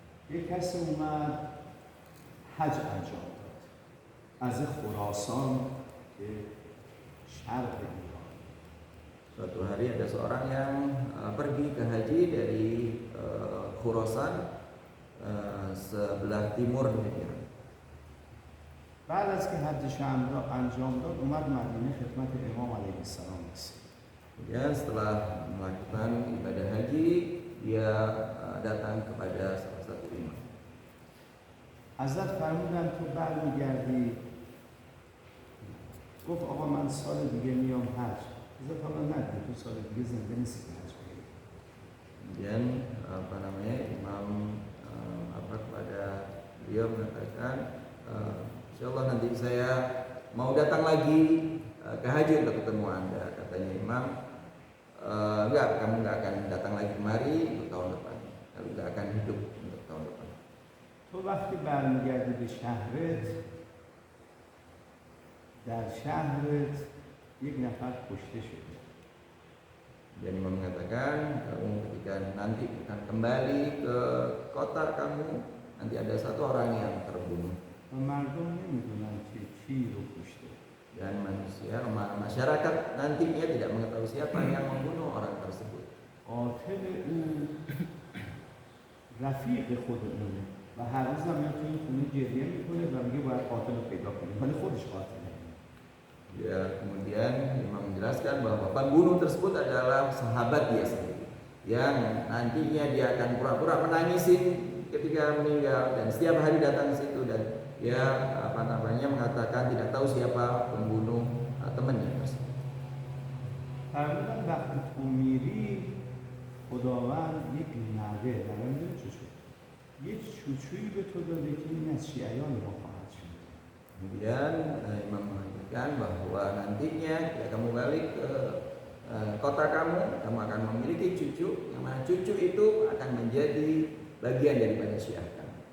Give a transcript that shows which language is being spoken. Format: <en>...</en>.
<fa>یک کسی اومد حج انجام داد از خراسان که شرق ایران.</fa> <id>Suatu hari ada seorang yang pergi ke haji dari Khurasan, sebelah timur Iran.</id> <fa>بعد از که حجش انجام داد اومد مدینه خدمت امام علیه السلام رسید.</fa> <id>Kemudian setelah melakukan ibadah haji, dia datang kepada salah satu imam.</id> <fa>حضرت فرمودن تو برمیگردی؟ گفت آقا من سال دیگه میام حج. حضرت حالا ندید تو سال دیگه زنده نیستی که حج بگیری.</fa> <id>Kemudian imam kepada beliau mengatakan, insyaallah nanti saya mau datang lagi ke haji untuk ketemu Anda. Katanya imam, enggak, kamu enggak akan datang lagi kemari untuk tahun depan. Kamu enggak akan hidup untuk tahun depan.</id> <fa>تو وقتی برمیگردی به شهرت، در شهرت یک نفر کشته شده.</fa> <id>Dan imam mengatakan, kamu ketika nanti akan kembali ke kota kamu, nanti ada satu orang yang terbunuh.</id> <fa>و مردم نمیدونن که کی رو کشته.</fa> <id>Dan masyarakat nantinya tidak mengetahui siapa yang membunuh orang tersebut.</id> <fa>قاتل او رفیق خود اونه و هر روز هم میاد تو این خونه گریه میکنه و میگه باید قاتل رو پیدا کنیم، ولی خودش قاتله.</fa> <id>Ya, kemudian imam menjelaskan bahwa pembunuh tersebut adalah sahabat dia sendiri, yang nantinya dia akan pura-pura menangisi ketika meninggal dan setiap hari datang ke situ dan dia mengatakan tidak tahu siapa pembunuh temannya tersebut.</id> <fa>فرمودن وقتی تو میری خداوند یک نوه نمیدونه چوچو یک چوچویی به تو داده که این از شیعیان ما خواهد شد.</fa> <id>Kemudian imam mengatakan bahwa nantinya ya kamu balik ke kota kamu akan memiliki cucu, yang mana cucu itu akan menjadi bagian daripada Syiah kamu.</id>